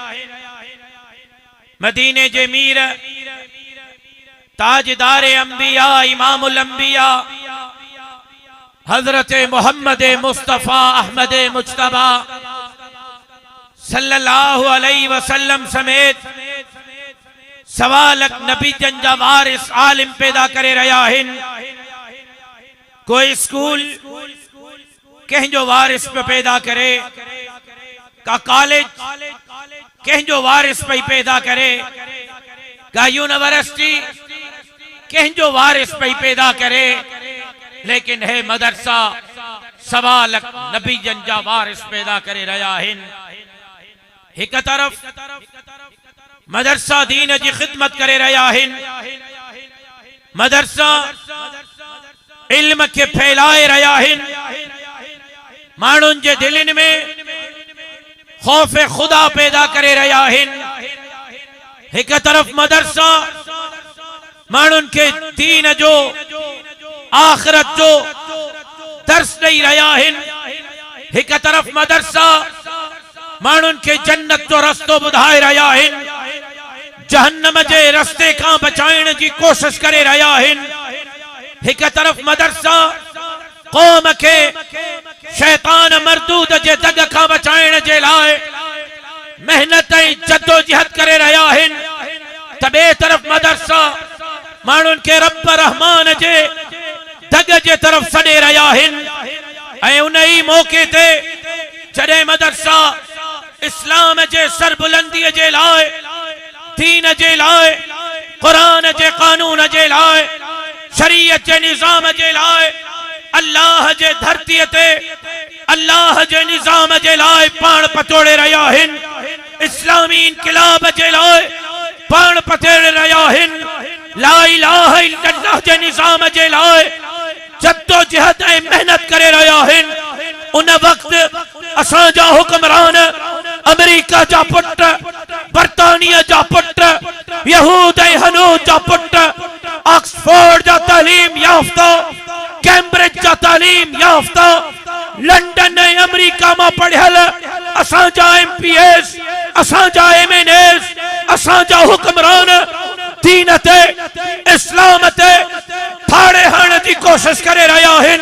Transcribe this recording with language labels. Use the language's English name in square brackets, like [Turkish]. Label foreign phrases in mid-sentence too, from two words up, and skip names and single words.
[Sindhi] मदीने जे मीर ताजदारे अंबिया [Arabic] إمام الأنبياء [Sindhi] हजरत मोहम्मद मुस्तफ़ा अहमद मुज्तबा [Arabic] صلى الله عليه وسلم [Sindhi] समेत सवालक नबी जंजा वारिस आलिम पैदा करे रहा हिन। कोई स्कूल कंहिंजो वारिस पे पैदा करे, का कॉलेज कंहिंजो वारिस पे पैदा करे, का यूनिवर्सिटी कंहिंजो वारिस पे पैदा करे, लेकिन है मदरसा सवालक नबी जंजा वारिस पैदा करे रहा हिन। एक तरफ मदरसा दीन जी खिदमत करे रहा हिन, मदरसा इल्म के फैलाए रहा हिन, मानुन जे दिलन में खौफ खुदा पैदा करे रहा हिन। एक तरफ मदरसा मानुन के दीन जो आखिरत जो दर्स दे रहा हिन, एक तरफ मदरसा मानुन के जन्नत जो रस्तो बुधाए रहा हिन, जहन्नम जे रस्ते का बचाइण की कोशिश करे रहा हिन। एक तरफ मदरसा कौम के शैतान मरदूद जे दग का बचाइण जे लाए मेहनत जद्दोजहद करे रहा हिन, तबे तरफ मदरसा मानुन के रब रहमान जे दग जे तरफ सडे रहा हिन। ऐं उन ही मौके ते जडे मदरसा इस्लाम जे सरबुलंदी जे लाए, दीन जे लाए, कुरान जे कानून जे लाए, शरीयत जे निजाम जे लाए, अल्लाह जे धरती ते अल्लाह जे निजाम जे लाए पान पतोड़े रहा हिन, इस्लामी इनकलाब जे लाए पान पतोड़े रहा हिन, [Arabic] لا إله إلا الله [Sindhi] जे निजाम जे लाए जद्दोजहद ऐं मेहनत करे रहा हिन। उन वक्त असांजा हुक्मरान अमेरिका जा पुट, बरतानिया जा पुट, यहूद ऐं हनूद जा पुट, ऑक्सफोर्ड जा तालीम याफ्ता, कैम्ब्रिज जा तालीम याफ्ता, लंडन ऐं अमेरिका में पढ़ियल असांजा MPS, असांजा MNS, असां जा हुक्मरान दीन ते इस्लाम ते फाड़े हण जी कोशिश करे रहा आहिनि।